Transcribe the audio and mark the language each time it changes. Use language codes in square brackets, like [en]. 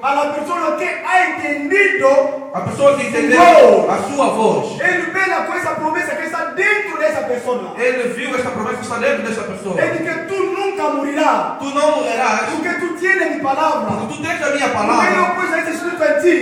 [es] a la persona que ha entendido. [pt] a pessoa que entendeu a sua voz. [es] Él verá con esa promesa que está dentro de esa persona. [pt] Ele viu esta promessa que está dentro desta pessoa. [es] Es de que tú nunca morirás. [pt] Tu não morrerás, [es] Porque tú tienes mi palabra. [pt] porque tu tens a minha [es] Porque [pt] palavra. [es] yo puse ese espíritu en ti.